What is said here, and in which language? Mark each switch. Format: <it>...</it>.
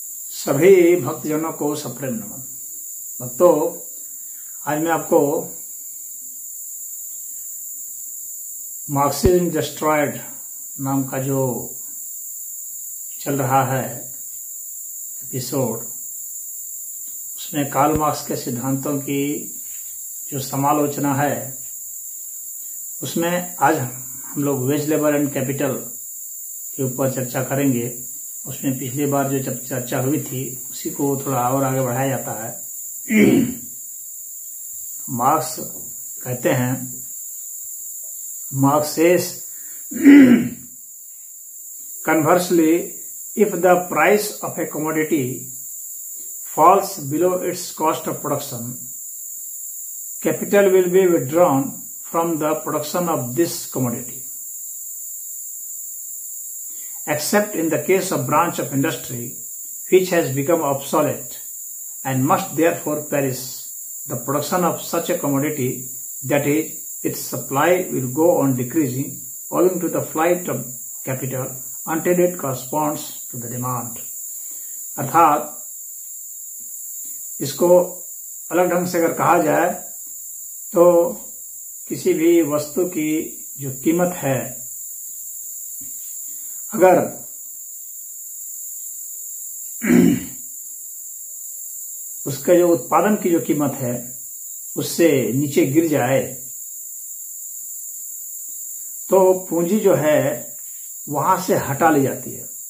<hi>सभी भक्तजनों को सप्रेम नमन। भक्तों, आज मैं आपको मार्क्सिज्म डिस्ट्रॉयड नाम का जो चल रहा है एपिसोड, उसमें कार्ल मार्क्स के सिद्धांतों की जो समालोचना है, उसमें आज हम लोग वेज लेबर एंड कैपिटल के ऊपर चर्चा करेंगे। उसमें पिछली बार जो चर्चा हुई थी उसी को थोड़ा और आगे बढ़ाया जाता है। मार्क्स कहते हैं,</hi> <en>Marx says, conversely, if the price of a commodity falls below its cost of production, capital will be withdrawn from the production of this commodity. Except in the case of branch of industry which has become obsolete and must therefore perish, the production of such a commodity, that is, its supply will go on decreasing owing to the flight of capital until it corresponds to the demand.</en> <hi>अर्थात इसको अलग ढंग से अगर कहा जाए तो किसी भी वस्तु की जो कीमत है, अगर उसका जो उत्पादन की जो कीमत है उससे नीचे गिर जाए तो पूंजी जो है वहां से हटा ली जाती है</hi>